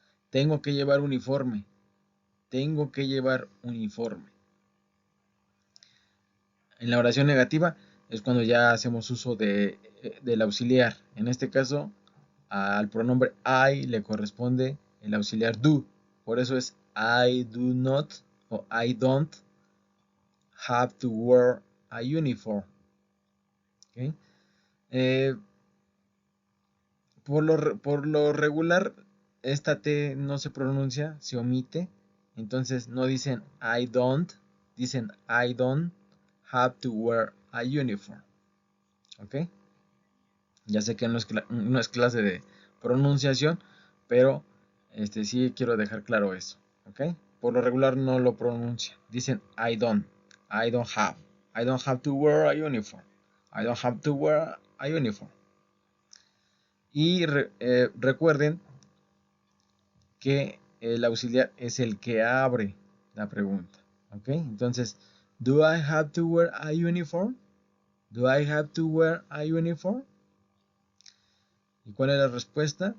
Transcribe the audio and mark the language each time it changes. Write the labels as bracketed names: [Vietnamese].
[Spanish] Tengo que llevar uniforme. Tengo que llevar uniforme. En la oración negativa es cuando ya hacemos uso del auxiliar. En este caso, al pronombre I le corresponde el auxiliar do. Por eso es [English] I do not [Spanish] o [English] I don't have to wear a uniform. ¿Okay? [Spanish] Por lo regular, esta T no se pronuncia, se omite. Entonces no dicen [English] I don't, [Spanish] dicen [English] I don't have to wear a uniform. [Spanish] ¿Ok? Ya sé que no es clase de pronunciación, pero sí quiero dejar claro eso. ¿Ok? Por lo regular no lo pronuncia. Dicen [English] I don't have. I don't have to wear a uniform. I don't have to wear a uniform. [Spanish] Y recuerden que el auxiliar es el que abre la pregunta. [English] ¿Ok? Entonces, ¿do I have to wear a uniform? ¿Do I have to wear a uniform? [Spanish] ¿Y cuál es la respuesta?